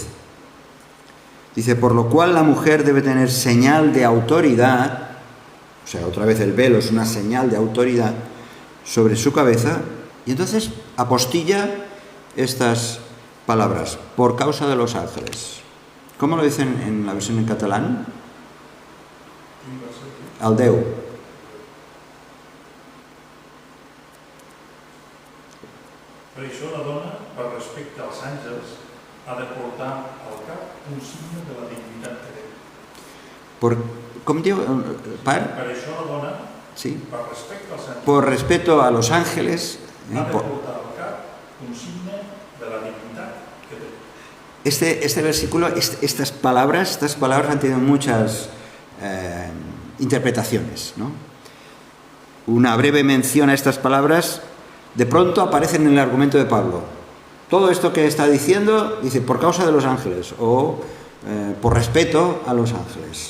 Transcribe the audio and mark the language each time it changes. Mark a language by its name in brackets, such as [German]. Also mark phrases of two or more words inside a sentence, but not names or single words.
[Spanish] Dice, por lo cual la mujer debe tener señal de autoridad, o sea, otra vez el velo es una señal de autoridad sobre su cabeza, y entonces apostilla estas palabras, por causa de los ángeles. ¿Cómo lo dicen en la versión en catalán? [Catalan] Al Déu. Per això la dona, per respecte als àngels, ha de portar al cap un signe de la dignitat que té. Com diu? Per això la dona, sí. per respecte als àngels, [Spanish] por respeto a los ángeles, [Catalan] ha de portar al cap un signe de la dignitat que té. [Spanish] Este versículo, estas palabras han tenido muchas interpretaciones, ¿no? Una breve mención a estas palabras de pronto aparecen en el argumento de Pablo. Todo esto que está diciendo, dice, por causa de los ángeles o por respeto a los ángeles.